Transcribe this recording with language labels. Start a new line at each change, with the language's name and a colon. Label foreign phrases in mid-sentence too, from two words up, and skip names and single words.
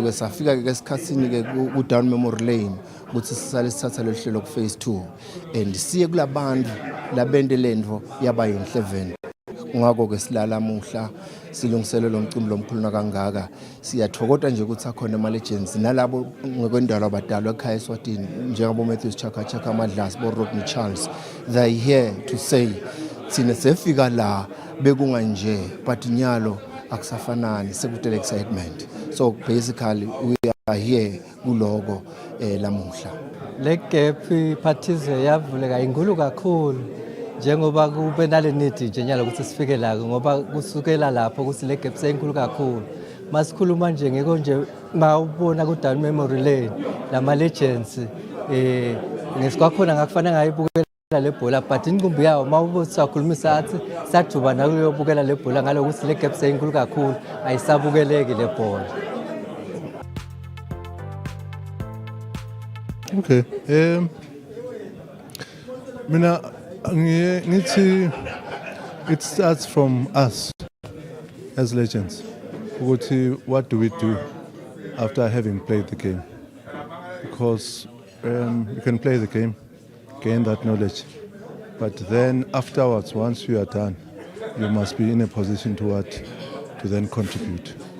Swati: ke safika ke esikhatsini ke ku Down Memory Lane ukuthi sisale sithatha lo hlelo ku phase 2 and siye kulabantu labende lendvo yaba yinhle vele ngako ke silala muhla silungiselelo lomcimbi lomkhulu kangaka siyathokoza nje ukuthi akhona ama legends nalabo ngekwendalo abadalwa ekhaya eSwatini njengabo Matthews Chaka Madlas bo Rodney Charles
English: they here to say
Swati: sine sefika la bekunga nje but nyalo akusafanani sekutele excitement
English: so basically we are here
Swati: kuloko lamuhla le gap Phathizo yavuleka inkulu kakhulu njengoba kube nale need nje nyalo ukuthi sifike la ngoba kusukela lapho ukuthi le gap seyinkulu kakhulu masikhuluma nje ngeke nje mawubona ku Down Memory Lane lama legends ngesikwakhona ngakufanele ngayibukela le bhola but inkumbi yawo mawubuthi sakhulumisa athi sajuba nakuyobukela le bhola ngalokuthi le gap seyinkulu kakhulu ayisabukeleki le bhola.
English: Okay,
Swati: mina ngithi
English: it starts from us as legends. What do we do after having played the game? Because you can play the game, gain that knowledge, but then afterwards, once you are done, you must be in a position to then contribute.